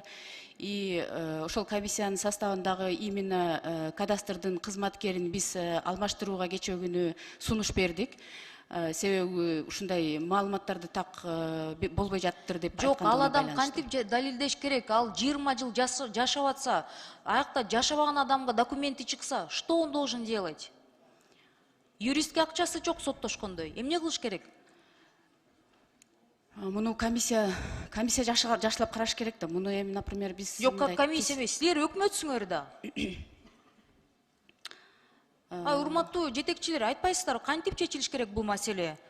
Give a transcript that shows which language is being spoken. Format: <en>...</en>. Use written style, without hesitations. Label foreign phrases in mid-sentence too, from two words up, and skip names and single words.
<ky>И ошол комиссиянын составындагы именно кадастрдын кызматкерин биз алмаштырууга кечээ күнү сунуш бердик. Себеби ушундай маалыматтарды так болбой жатыптыр деп айткан. Жок, ал адам кантип далилдеш керек? Ал 20 жыл жашап атса, аякта жашабаган адамга документи чыкса,</ky> <ru>что он должен делать?</ru> <ky>Юристке акчасы жок соттошкондой. Эмне кылыш керек? Муну комиссия жакшылап караш керек да. Муну эми, например, биз Жок, комиссия эмес, силер өкмөтсүңөр да. Урматтуу жетекчилер, айтпайсыздар, кантип чечилиш керек бул маселе?</ky>